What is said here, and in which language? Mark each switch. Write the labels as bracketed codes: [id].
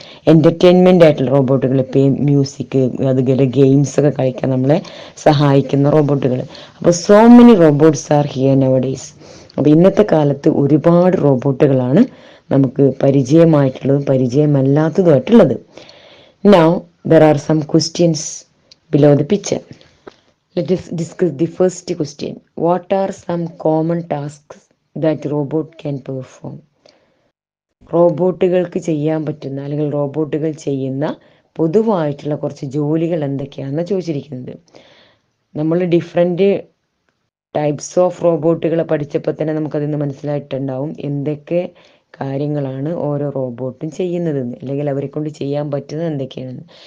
[ml] Entertainment ആയിട്ടുള്ള റോബോട്ടുകൾ, ഇപ്പോൾ music അതുപോലെ ഗെയിംസ് ഒക്കെ കളിക്കാൻ നമ്മളെ സഹായിക്കുന്ന റോബോട്ടുകൾ. അപ്പോൾ [en] So many robots are here nowadays. [ml] അപ്പോൾ ഇന്നത്തെ കാലത്ത് ഒരുപാട് റോബോട്ടുകളാണ് നമുക്ക് പരിചയമായിട്ടുള്ളതും പരിചയമല്ലാത്തതുമായിട്ടുള്ളത്. [en] Now there are some questions below the picture. Let us discuss the first question. What are some common tasks that robot can perform? [ml] റോബോട്ടുകൾക്ക് ചെയ്യാൻ പറ്റുന്ന അല്ലെങ്കിൽ റോബോട്ടുകൾ ചെയ്യുന്ന പൊതുവായിട്ടുള്ള കുറച്ച് ജോലികൾ എന്തൊക്കെയാണെന്ന് ചോദിച്ചിരിക്കുന്നത്. നമ്മൾ ഡിഫറെൻറ്റ് ടൈപ്സ് ഓഫ് റോബോട്ടുകളെ പഠിച്ചപ്പോൾ തന്നെ നമുക്കതിൽ നിന്ന് മനസ്സിലായിട്ടുണ്ടാവും എന്തൊക്കെ കാര്യങ്ങളാണ് ഓരോ റോബോട്ടും ചെയ്യുന്നതെന്ന്, അല്ലെങ്കിൽ അവരെ കൊണ്ട് ചെയ്യാൻ പറ്റുന്നത് എന്തൊക്കെയാണെന്ന്.